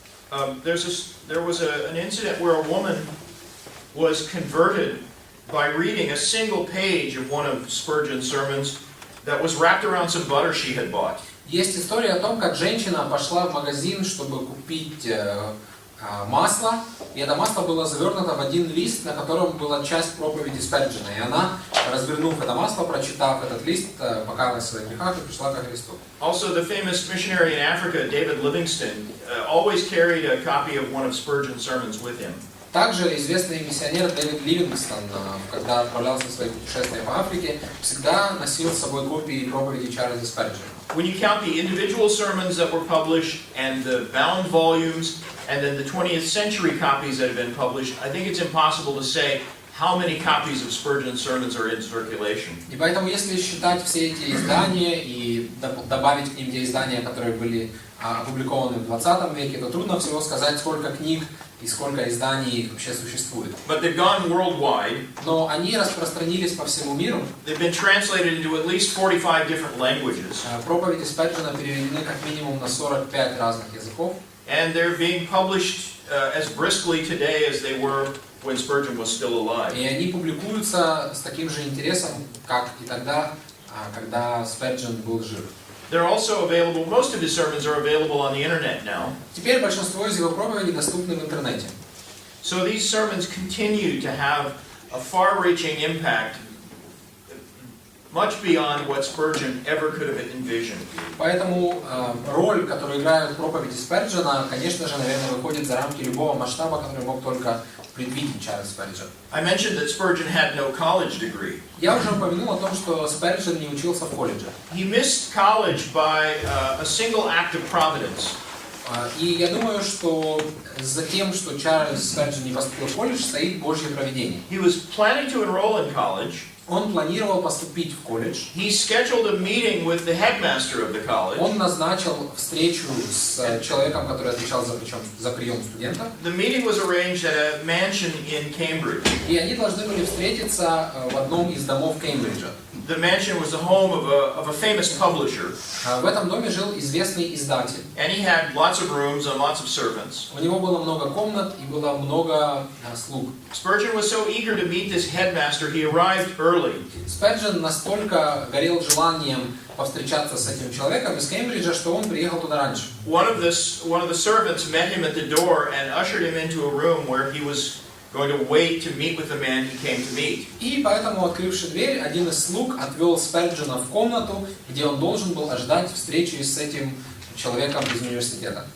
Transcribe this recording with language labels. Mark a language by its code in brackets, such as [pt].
[en] There was an incident where a woman was converted by reading a single page of one of Spurgeon's sermons that was wrapped around some butter she had bought. [ru] Есть история о том, как женщина пошла в магазин, чтобы купить масло, и это масло было завернуто в один лист, на котором была часть проповеди Сперджена. И она, развернув это масло, прочитав этот лист, покаялась в своих грехах и пришла ко Христу. [en] Also, the famous missionary in Africa, David Livingstone, always carried a copy of one of Spurgeon's sermons with him. [ru] Также известный миссионер Дэвид Ливингстон, когда отправлялся в свои путешествия по Африке, всегда носил с собой копии проповеди Чарльза Сперджена. [en] When you count the individual sermons that were published and the bound volumes and then the 20th century copies that have been published, I think it's impossible to say how many copies of Spurgeon's sermons are in circulation. [ru] И поэтому, если считать все эти издания и добавить к ним те издания, которые были опубликованы в 20 веке, то трудно всего сказать, сколько книг и сколько изданий вообще существует. [en] But they've gone worldwide. [ru] Но они распространились по всему миру. [en] They've been translated into at least 45 different languages. [ru] Проповеди Сперджена переведены как минимум на 45 разных языков. [en] And they're being published as briskly today as they were when Spurgeon was still alive. [ru] И они публикуются с таким же интересом, как и тогда, когда Сперджен был жив. [en] They're also available, most of his sermons are available on the internet now. [ru] Теперь большинство из его проповедей доступны в интернете. [en] So these sermons continue to have a far-reaching impact, much beyond what Spurgeon ever could have envisioned. [ru] Поэтому роль, которую играют проповеди Сперджена, конечно же, наверное, выходит за рамки любого масштаба, который мог только предвидеть Чарльз Сперджен. [en] I mentioned that Spurgeon had no college degree. [ru] Я уже упомянул о том, что Сперджен не учился в колледже. [en] He missed college by a single act of providence. [ru] И я думаю, что за тем, что Чарльз Сперджен не поступил в колледж, стоит Божье провидение. [en] He was planning to enroll in college. [ru] Он планировал поступить в колледж. [en] He scheduled a meeting with the headmaster of the college. [ru] Он назначил встречу с человеком, который отвечал за прием студентов. [en] The meeting was arranged at a mansion in Cambridge. [ru] И они должны были встретиться в одном из домов Кембриджа. [en] The mansion was the home of a famous publisher. [ru] В этом доме жил известный издатель. [en] And he had lots of rooms and lots of servants. [ru] У него было много комнат и было много слуг. [en] Spurgeon was so eager to meet this headmaster, he arrived early. [ru] Сперджен настолько горел желанием повстречаться с этим человеком из Кембриджа, что он приехал туда раньше. [en] One of the servants met him at the door and ushered him into a room where he was going to wait to meet with the man he came to meet. [ru] И поэтому, открывши дверь, один из слуг отвел Сперджена в комнату, где он должен был ожидать встречи с этим человеком из университета.